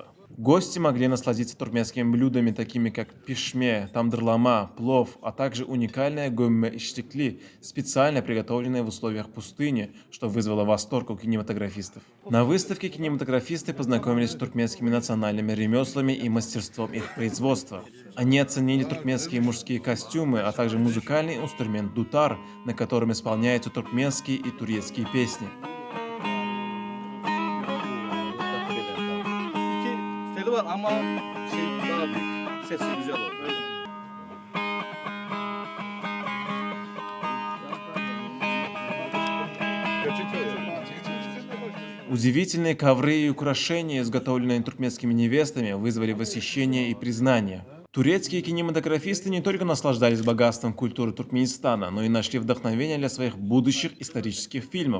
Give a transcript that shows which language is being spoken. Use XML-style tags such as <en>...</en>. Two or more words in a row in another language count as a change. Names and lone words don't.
<ru>Гости могли насладиться туркменскими блюдами, такими как пишме, тамдырлама, плов, а также уникальное гомме иштикли, специально приготовленное в условиях пустыни, что вызвало восторг у кинематографистов. На выставке кинематографисты познакомились с туркменскими национальными ремеслами и мастерством их производства. Они оценили туркменские мужские костюмы, а также музыкальный инструмент дутар, на котором исполняются туркменские и турецкие песни.</ru> <tr>Teli var ama daha büyük. Sesi güzel oldu.</tr> <ru>Удивительные ковры и украшения, изготовленные туркменскими невестами, вызвали восхищение и признание. Турецкие кинематографисты не только наслаждались богатством культуры Туркменистана, но и нашли вдохновение для своих будущих исторических фильмов.</ru>